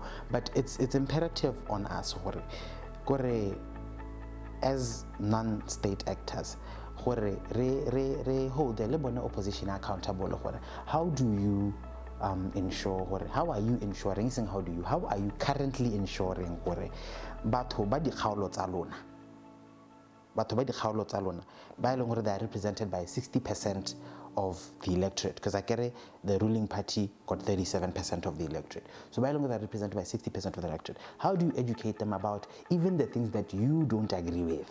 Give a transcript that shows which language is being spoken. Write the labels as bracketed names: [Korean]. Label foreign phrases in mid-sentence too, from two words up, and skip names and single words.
[English] But it's imperative on us, as non-state actors, re hold the opposition accountable. How do you ensure, how are you ensuring, how are you currently ensuring [Tswana] batho ba dikgaolo tsa lona [English] they are represented by 60% of the electorate, because the ruling party got 37% of the electorate. So they are represented by 60% of the electorate. How do you educate them about even the things that you don't agree with?